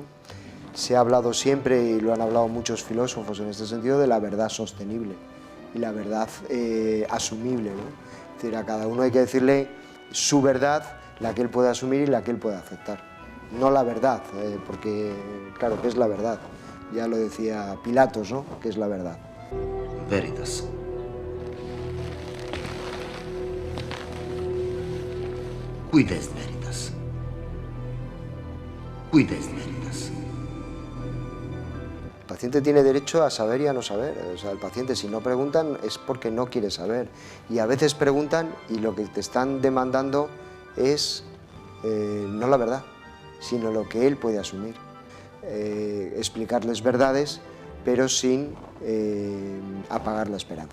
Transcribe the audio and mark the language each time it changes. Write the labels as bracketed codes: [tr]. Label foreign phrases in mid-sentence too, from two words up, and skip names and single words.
[es] Se ha hablado siempre, y lo han hablado muchos filósofos en este sentido, de la verdad sostenible y la verdad asumible, ¿no? Es decir, a cada uno hay que decirle su verdad, la que él puede asumir y la que él puede aceptar. No la verdad, porque claro, ¿qué es la verdad? Ya lo decía Pilatos, ¿no? ¿Qué es la verdad? [la] Veritas. Quid est veritas? Quid est veritas? [es] paciente tiene derecho a saber y a no saber. O sea, el paciente, si no preguntan, es porque no quiere saber. Y a veces preguntan y lo que te están demandando es no la verdad, sino lo que él puede asumir. Explicarles verdades, pero sin apagar la esperanza.